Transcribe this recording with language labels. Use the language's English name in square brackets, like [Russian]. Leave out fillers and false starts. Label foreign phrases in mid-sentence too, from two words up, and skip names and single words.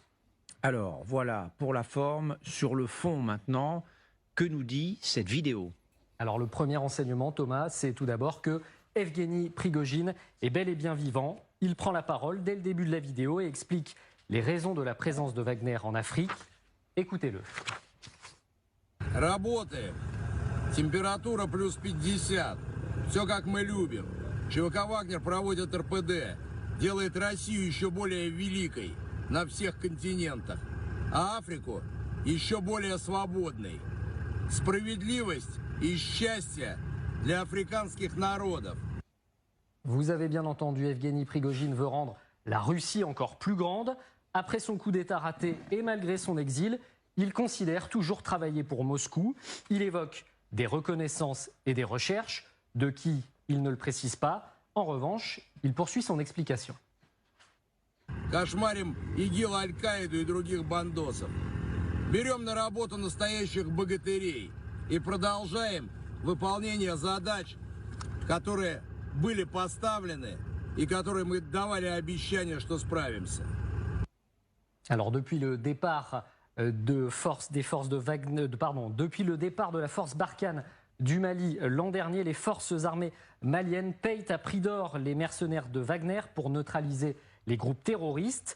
[French] Alors, voilà pour la forme. Sur le fond maintenant, que nous dit cette vidéo ? Alors, le premier renseignement, Thomas, c'est tout d'abord que Evgeny Prigojine est bel et bien vivant. Il prend la parole dès le début de la vidéo et explique les raisons de la présence de Wagner en Afrique. Écoutez-le. [Russian] Работаем. Температура плюс 50. Все как мы любим. ЧВК «Вагнер» проводит РПД. Делает Россию еще более великой на всех континентах. А Африку еще более свободной. Справедливость и счастье для африканских народов. [French] Vous avez bien entendu, Evgeny Prigojine veut rendre la Russie encore plus grande. Après son coup d'État raté et malgré son exil, il considère toujours travailler pour Moscou. Il évoque des reconnaissances et des recherches, de qui il ne le précise pas. En revanche, il poursuit son explication. [Russian] Кошмарим ИГИЛ, Аль-Каиду и других бандосов. Берем на работу настоящих богатырей и продолжаем выполнение задач, которые были поставлены и которые мы давали обещание, что справимся. [French] Alors depuis le départ depuis le départ de la force Barkhane du Mali l'an dernier, les forces armées maliennes payent à prix d'or les mercenaires de Wagner pour neutraliser les groupes terroristes.